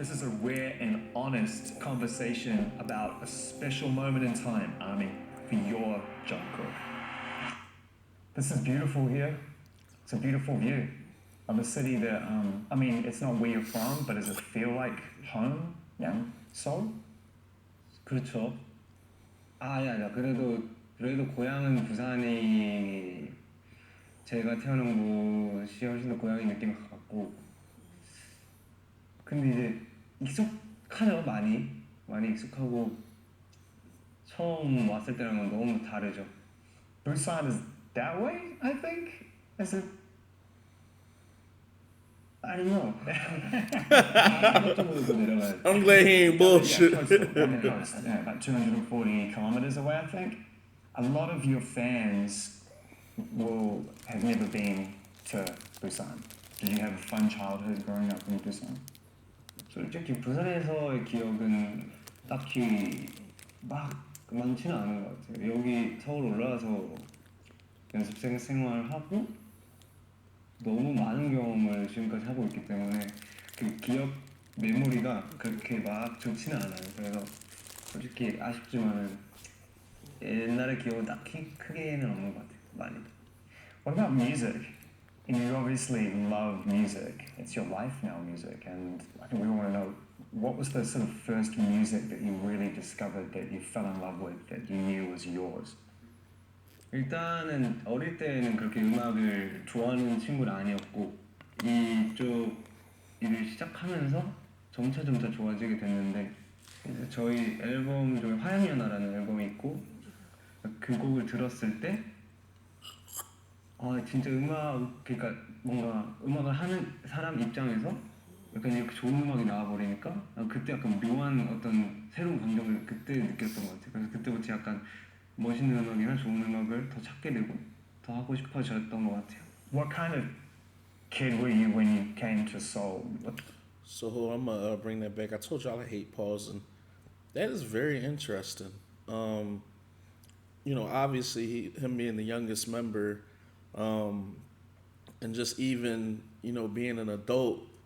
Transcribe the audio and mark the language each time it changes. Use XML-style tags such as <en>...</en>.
<en>This is a rare and honest conversation about a special moment in time, Army, for your Jung Kook. This is beautiful here. It's a beautiful view of a city that I mean it's not where you're from, but does it feel like home? Yeah, Seoul?</en> <ko>그렇죠. 아야 그래도 고향은 부산이 제가 태어난 곳이 훨씬 더 고향인 느낌 같고 근데 이제 익숙하죠 많이 익숙하고 처음 왔을 때랑은 너무 다르죠.</ko> <en>Busan is that way, I think. Is it? I don't know.</en> <ko>쪽으로 내려가야 돼.</ko> <en>I'm glad he ain't bullshit. Yeah, close to, on the coast, yeah, about 240 kilometers away, I think. A lot of your fans will have never been to Busan. Did you have a fun childhood growing up in Busan?</en> <ko>솔직히 부산에서의 기억은 딱히 막 많지는 않은 것 같아요. 여기 서울 올라와서 연습생 생활하고 너무 많은 경험을 지금까지 하고 있기 때문에 그 기억 메모리가 그렇게 막 좋지는 않아요. 그래서 솔직히 아쉽지만은 옛날의 기억은 딱히 크게는 없는 것 같아요. 많이.</ko> <en>What about music? You obviously love music. It's your life now, music. And I think we all want to know, what was the sort of first music that you really discovered, that you fell in love with, that you knew was yours?</en> <ko>일단은 어릴 때는 그렇게 음악을 좋아하는 친구는 아니었고 이쪽 일을 시작하면서 점차 좋아지게 됐는데 이제 저희 앨범 중에 화양연화라는 앨범이 있고 그 곡을 들었을 때 진짜 그러니까 뭔가 음악을 하는 사람 입장에서 약간 이렇게 좋은 음악이 나와버리니까 그때 약간 묘한 어떤 새로운 감정을 그때 느꼈던 것 같아요. 그래서 그때부터 약간 멋있는 음악이나 좋은 음악을 더 찾게 되고 더 하고 싶어졌던 것 같아요.</ko> <en>What kind of kid were you when you came to Seoul? So I'm gonna bring that back. I told y'all I hate pausing. That is very interesting. Obviously him being the youngest member, and just even being an adult.</en>